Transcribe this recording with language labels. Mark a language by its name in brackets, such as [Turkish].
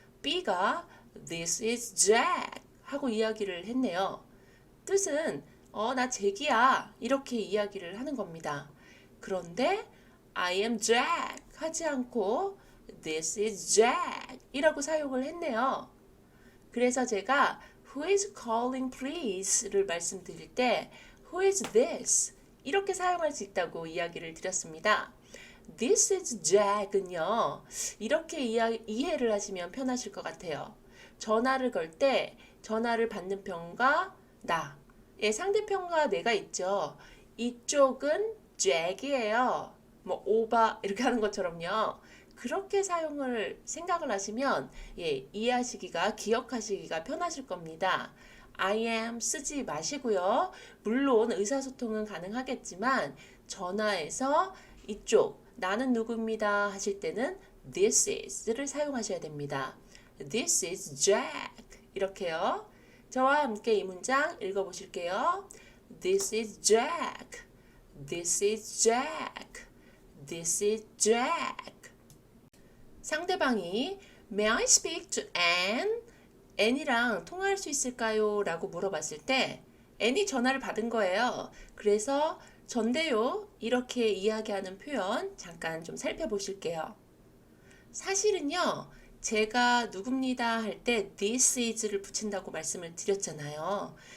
[Korean] B가 [English] This is Jack [Korean] 하고 이야기를 했네요. 뜻은 나 잭이야 이렇게 이야기를 하는 겁니다. 그런데 [English] I am Jack [Korean] 하지 않고 [English] This is Jack [Korean] 이라고 사용을 했네요. 그래서 제가 [English] Who is calling please [Korean] 를 말씀드릴 때 [English] Who is this? [Korean] 이렇게 사용할 수 있다고 이야기를 드렸습니다. [English] This is Jack은요. [Korean] 이렇게 이해를 하시면 편하실 것 같아요. 전화를 걸 때 전화를 받는 편과 나, 상대편과 내가 있죠. 이쪽은 Jack이에요. 뭐 오바 이렇게 하는 것처럼요. 그렇게 생각을 하시면 이해하시기가 기억하시기가 편하실 겁니다. I am 쓰지 마시고요. 물론 의사소통은 가능하겠지만 전화에서 이쪽 나는 누구입니다 하실 때는 this is를 사용하셔야 됩니다. [English] This is Jack 이렇게요. [Korean] 저와 함께 이 문장 읽어보실게요. [English] This is Jack. This is Jack. This is Jack. [Korean] 상대방이 [English] May I speak to Anne? [Korean] Anne이랑 통화할 수 있을까요? 라고 물어봤을 때 Anne이 전화를 받은 거예요. 그래서 전데요 이렇게 이야기하는 표현 잠깐 좀 살펴보실게요. 사실은요. 제가 누굽니다 할 때 this is를 붙인다고 말씀을 드렸잖아요.